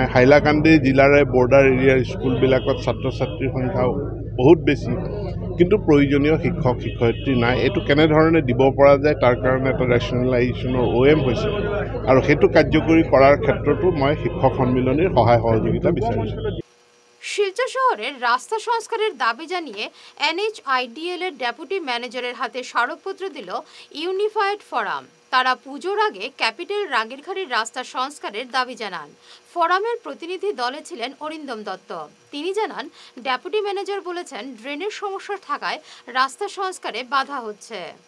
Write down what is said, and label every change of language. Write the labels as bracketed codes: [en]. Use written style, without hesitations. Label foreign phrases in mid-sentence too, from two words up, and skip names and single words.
[as] হাইলাকান্দি জিলাৰে বৰ্ডাৰ এৰিয়াৰ স্কুলবিলাকত ছাত্ৰ ছাত্ৰীৰ সংখ্যা বহুত বেছি, কিন্তু প্ৰয়োজনীয় শিক্ষক শিক্ষয়িত্ৰী নাই। এইটো কেনেধৰণে দিব পৰা যায় তাৰ কাৰণে এটা ৰেচনেলাইজেশ্যনৰ OM হৈছে আৰু সেইটো কাৰ্যকৰী কৰাৰ ক্ষেত্ৰতো মই শিক্ষক সন্মিলনীৰ সহায় সহযোগিতা বিচাৰিছোঁ। [bn] শিলচর শহরের রাস্তা সংস্কারের দাবি জানিয়ে NHIDL এর ডেপুটি ম্যানেজারের হাতে স্মারকপত্র দিল ইউনিফাইড ফোরাম। তারা পুজোর আগে ক্যাপিটাল রাঙ্গিরখাড়ির রাস্তা সংস্কারের দাবি জানান। ফোরামের প্রতিনিধি দলে ছিলেন অরিন্দম দত্ত। তিনি জানান, ডেপুটি ম্যানেজার বলেছেন ড্রেনের সমস্যা থাকায় রাস্তা সংস্কারে বাধা হচ্ছে।